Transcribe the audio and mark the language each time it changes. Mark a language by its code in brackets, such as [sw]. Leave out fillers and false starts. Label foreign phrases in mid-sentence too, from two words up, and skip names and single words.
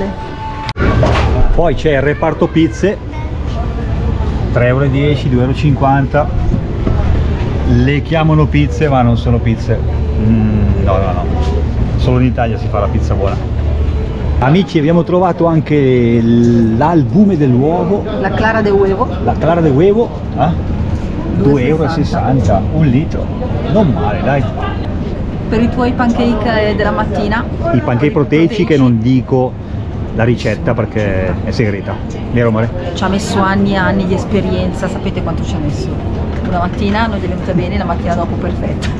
[it] Poi c'è il reparto pizze, 3,10 euro, 2,50 euro. Le chiamano pizze ma non sono pizze. No. Solo in Italia si fa la pizza buona. Amici, abbiamo trovato anche l'albume dell'uovo. [es] La clara de huevo. La clara de huevo, 2,60 euro, un litro. [it] Non male, dai. Per i tuoi pancake della mattina. I pancake proteici che non dico la ricetta perché è segreta. Vero amore? Ci ha messo anni e anni di esperienza, sapete quanto ci ha messo? Una mattina non è venuta bene, la mattina dopo perfetta.